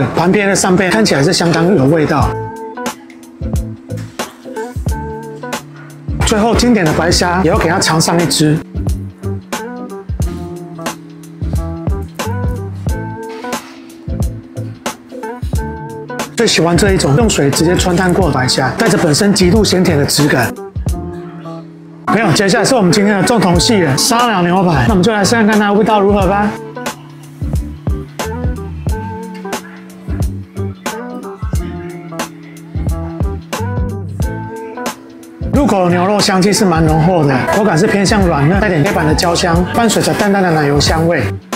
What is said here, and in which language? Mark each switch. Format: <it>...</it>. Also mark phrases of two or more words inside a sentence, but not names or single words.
<zh>旁邊的扇貝看起來是相當有味道。最後經典的白蝦也要給它嘗上一隻。最喜歡這一種用水直接汆燙過的白蝦，帶着本身極度鮮甜的質感。朋友，接下來是我們今天的重頭戲了，沙朗牛排。那我們就來試看看它的味道如何吧。入口的牛肉香氣是蠻濃厚的，口感是偏向軟嫩，帶點黑板的焦香，伴隨着淡淡的奶油香味。</zh>